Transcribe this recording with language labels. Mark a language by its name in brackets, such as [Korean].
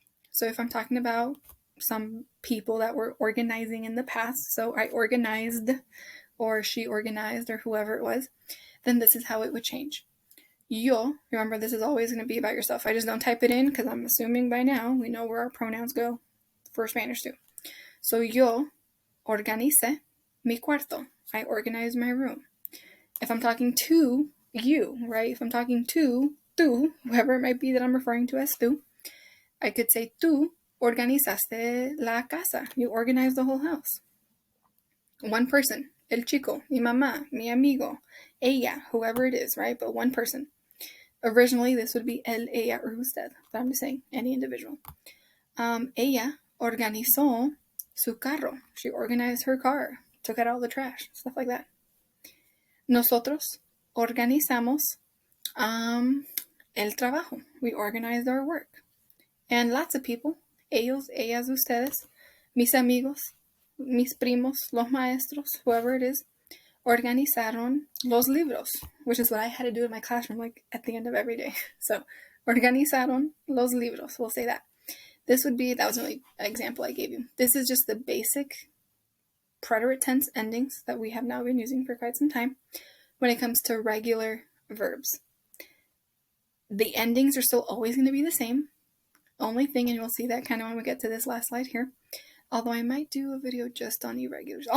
[English] So if I'm talking about some people that were organizing in the past, so I organized, or she organized, or whoever it was, then this is how it would change. Yo, remember this is always going to be about yourself. I just don't type it in because I'm assuming by now we know where our pronouns go for Spanish too. [Spanish] So yo organice mi cuarto. [English] I organize my room. If I'm talking to you, right? If I'm talking to tú, whoever it might be that I'm referring to as tú, I could say [Spanish] tú organizaste la casa. [English] You organized the whole house. One person. [Spanish] El chico, mi mamá, mi amigo, ella, [English] whoever it is, right? But one person. Originally, this would be el, ella, or usted, but I'm just saying any individual. [Spanish] Ella organizó su carro. [English] She organized her car, took out all the trash, stuff like that. [Spanish] Nosotros organizamos el trabajo. [English] We organized our work. And lots of people, [Spanish] ellos, ellas, ustedes, mis amigos, mis primos, los maestros, [English] whoever it is, [Spanish] organizaron los libros, [English] which is what I had to do in my classroom, like at the end of every day. [Spanish] So, organizaron los libros. [English] We'll say that. That was the only example I gave you. This is just the basic preterite tense endings that we have now been using for quite some time when it comes to regular verbs. The endings are still always going to be the same. Only thing, and you'll see that kind of when we get to this last slide here, although I might do a video just on irregulars.